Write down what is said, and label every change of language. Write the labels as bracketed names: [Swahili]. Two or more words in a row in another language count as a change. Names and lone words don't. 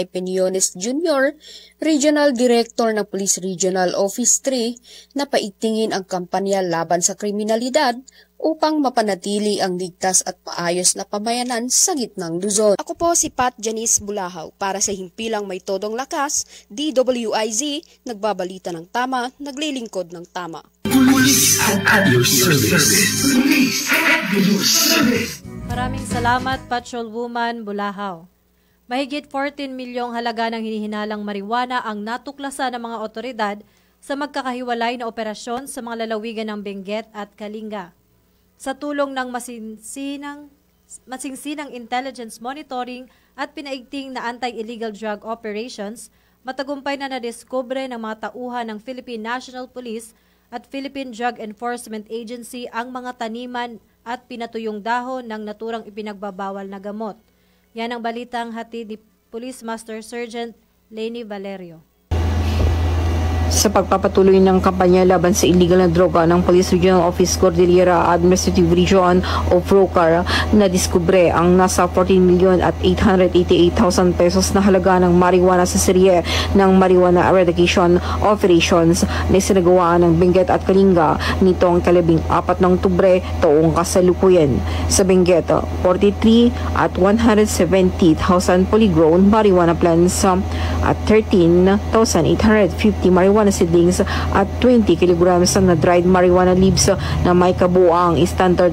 [Filipino] Peñones Jr., Regional Director ng Police Regional Office 3, na paigtingin ang kampanya laban sa kriminalidad upang mapanatili ang ligtas at maayos na pamayanan sa gitnang Luzon. Ako po si Pat Janice Bulahaw para sa himpilang may todong lakas, DWIZ, nagbabalita ng tama, naglilingkod ng tama. [English] Police at your service. Police at your service. [Filipino] Maraming salamat, Patrolwoman Bulahaw. Mahigit 14 milyong halaga ng hinihinalang marijuana ang natuklasan ng mga otoridad sa magkakahiwalay na operasyon sa mga lalawigan ng Benguet at Kalinga. Sa tulong ng masingsinang intelligence monitoring at pinaigting na anti-illegal drug operations, matagumpay na nadiskubre ng mga tauhan ng Philippine National Police at Philippine Drug Enforcement Agency ang mga taniman at pinatuyong dahon ng naturang ipinagbabawal na gamot. Yan ang balitang hatid ni Police Master Sergeant Lenny Valerio. Sa pagpapatuloy ng kampanya laban sa illegal na droga ng Police Regional Office Cordillera Administrative Region o PROCAR, nadiskubre ang nasa 14,888,000 pesos na halaga ng marijuana sa serye ng Marijuana Eradication Operations na isinagawa ng Benguet at Kalinga nitong 14 ng Oktubre taong kasalukuyan. Sa Benguet, 43 at 170,000 [English] polygrown marijuana plants [Filipino] at 13,850 [English] marijuana seedlings [Filipino] at 20 kilograms na [English] dried marijuana leaves [Filipino] na may kabuang standard